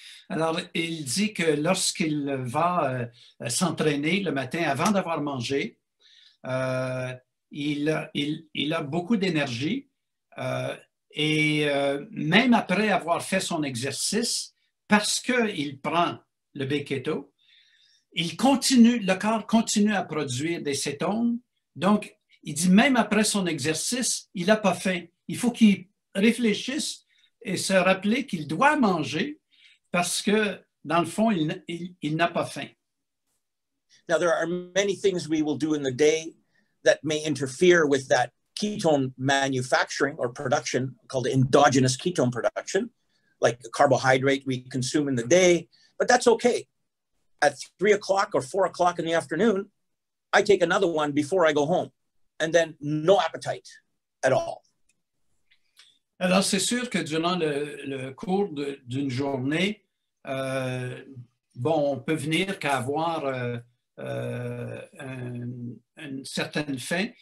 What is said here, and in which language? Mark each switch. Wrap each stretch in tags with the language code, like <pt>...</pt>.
<fr>Alors, il dit que lorsqu'il va s'entraîner le matin avant d'avoir mangé, il a beaucoup d'énergie et même après avoir fait son exercice, parce qu'il prend le B-keto, le corps continue à produire des cétones. Donc, il dit même après son exercice, il n'a pas faim. Il faut qu'il réfléchisse et se rappeler qu'il doit manger parce que, dans le fond, il n'a pas faim.</fr> <en>Now, there are many things we will do in the day that may interfere with that ketone manufacturing or production called endogenous ketone production, like the carbohydrate we consume in the day, but that's okay. At 3 o'clock or 4 o'clock in the afternoon, I take another one before I go home, and then no appetite at all.</en> <fr>Alors, c'est sûr que durant le cours d'une journée, on peut venir qu'à avoir une certaine faim.</fr>